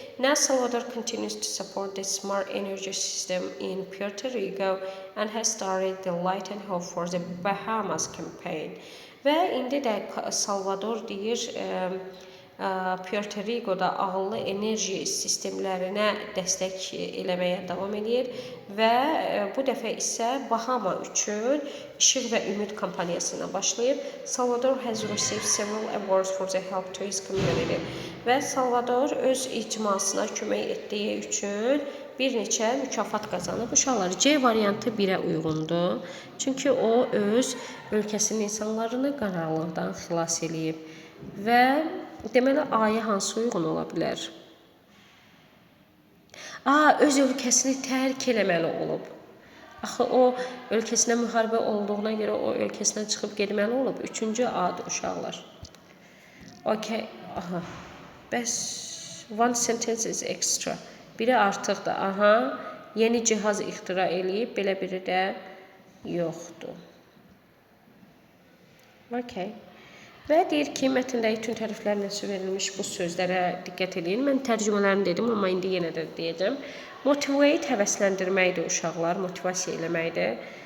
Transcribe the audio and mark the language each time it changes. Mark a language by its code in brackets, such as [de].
[en] Now Salvador continues to support the smart energy system in Puerto Rico and has started the Light and Hope for the Bahamas campaign. [az] Və indi də Salvador deyir, Puerto Rico'da ağıllı enerji sistemlərinə dəstək eləməyə davam edir və bu dəfə isə Bahama üçün İşıq və Ümid kampaniyasına başlayıb. [en] Salvador has received several awards for the help to his community. [az] Və Salvador öz icmasına kömək etdiyi üçün bir neçə mükafat qazanıb. Uşaqlar, C variantı 1-ə uyğundur. Çünki o öz ölkəsinin insanlarını qaranlıqdan xilas eləyib və deməli, A-ya hansı uyğun ola bilər? Öz ölkəsini tərk eləməli olub. Axı o ölkəsinə müharibə olduğuna görə o ölkəsindən çıxıb getməli olub. Üçüncü ad uşaqlar. Okay. Aha. [en] Bəs one sentence is extra. [az] Biri artıqdır. Aha. Yeni cihaz ixtira eləyib, belə biri də yoxdur. Okay. Və deyir ki, mətndəki tüm təriflərlə verilmiş bu sözlərə diqqət edin. Mən tərcümələrini dedim, amma indi yenə də deyəcəm. Motivate həvəsləndirməkdir uşaqlar, motivasiya eləməkdir.